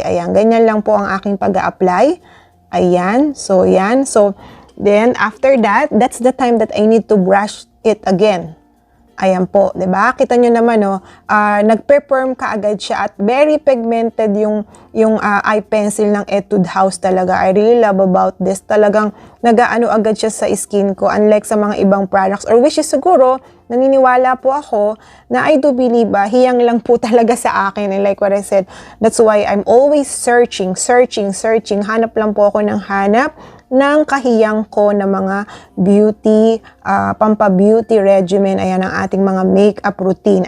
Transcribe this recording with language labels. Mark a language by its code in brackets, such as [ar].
[tl] Ayan, ganyan lang po ang aking pag-a-apply. Ayan, so yan. [en] So, then after that, that's the time that I need to brush it again. [tl] Ayan po, 'di ba? Kita nyo naman, no, nag-perform ka agad siya at very pigmented yung eye pencil ng Etude House talaga. [en] I really love about this. [tl] Talagang nag-aano agad siya sa skin ko unlike sa mga ibang products or which is siguro naniniwala po ako na [en] I do believe [tl] hiyang lang po talaga sa akin. [en] And like what I said, that's why I'm always searching. [tl] Hanap lang po ako ng hanap ng kahiyang ko na mga beauty, pampa-beauty regimen. Ayan ang ating mga makeup routine.